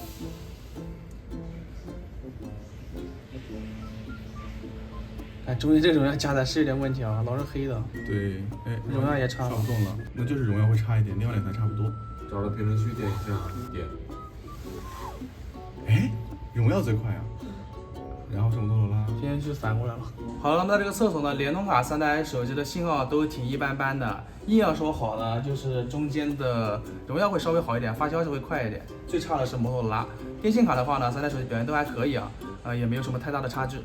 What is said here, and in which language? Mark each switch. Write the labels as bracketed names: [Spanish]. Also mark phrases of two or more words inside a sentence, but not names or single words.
[Chinese] 哎，中間這個榮耀加載是有點問題啊，老是黑的。對，哎，榮耀也差了。刷不動了，那就是榮耀會差一點，另外2台差不多。找到評論區點一下，點。哎，榮耀最快啊，然後是摩托羅拉。今天就反过来了。好了，那么在这个厕所呢，联通卡3代手机的信号都挺一般般的。硬要说好呢，就是中间的荣耀会稍微好一点，发消息会快一点。最差的是摩托罗拉。电信卡的话呢，3代手机表现都还可以啊，也没有什么太大的差距。